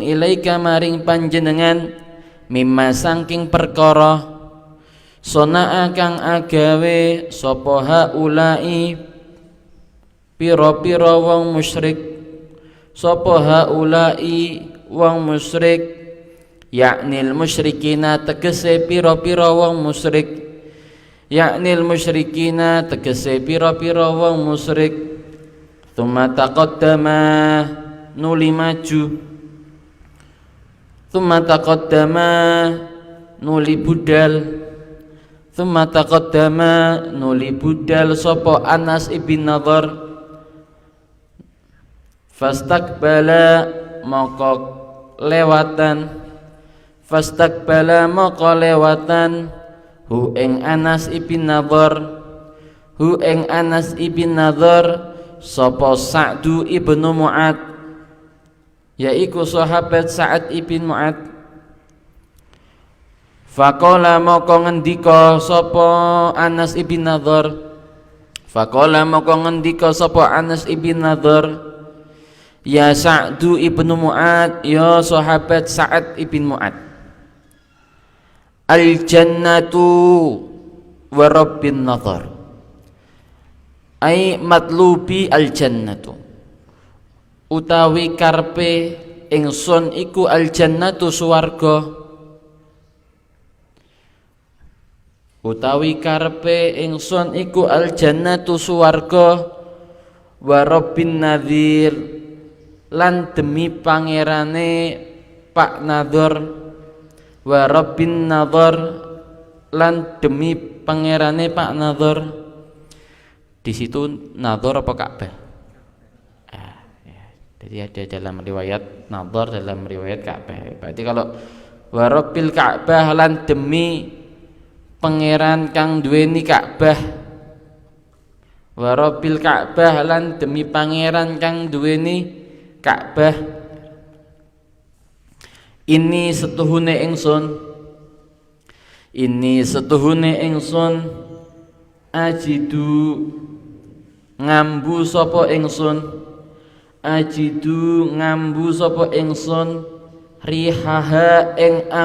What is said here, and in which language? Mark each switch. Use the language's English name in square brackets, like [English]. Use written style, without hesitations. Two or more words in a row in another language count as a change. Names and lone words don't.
[Javanese] ilaika maring panjenengan mimma saking perkara sonaa kang agawe sapa haulai pira-pira wong musyrik, sapa haulai wong musyrik, [Arabic] يعني المشركين [Javanese] tegese pira-pira wong musyrik, [Arabic] يعني المشركين [Javanese] tegese pira-pira wong musyrik. [Arabic] ثم تقدّم [Javanese] nuli maju, [Arabic] ثم تقدّم [Javanese] nuli budal, [Arabic] ثم تقدّم [Javanese] nuli budal sapa Anas ibn Nadhr fastaqbala maka lewatan hu ing Anas ibn Nadhr sapa Sa'du ibnu Mu'ad yaiku sahabat Sa'ad ibn Mu'ad. Faqala maka ngendika sapa Anas ibn Nadhr ya Sa'du ibnu Mu'ad, ya sahabat Sa'ad ibn Mu'ad, [Arabic] الجنّة وربّ النضر، أي مطلوبي الجنّة [Javanese] utawi karpe ingsun iku al jannatu swarga, utawi karpe ingsun iku al jannatu swarga, [Arabic] وربّ النضر [Javanese] lan demi pangerane Pak Nadhar, [Arabic] وربّ النضر [Javanese] lan demi pangerane Pak Nadhar. [Indonesian] Di situ Nadhar apa Ka'bah? Jadi ada dalam riwayat Nadhar, dalam riwayat Ka'bah. Berarti kalau [Arabic] وربّ الكعبة [Javanese] lan demi pangeran kang duweni Ka'bah, [Arabic] وربّ الكعبة [Javanese] lan demi pangeran kang duweni Ka'bah, ini setuhune ingsun ajidu ngambu sapa ingsun rihaha ing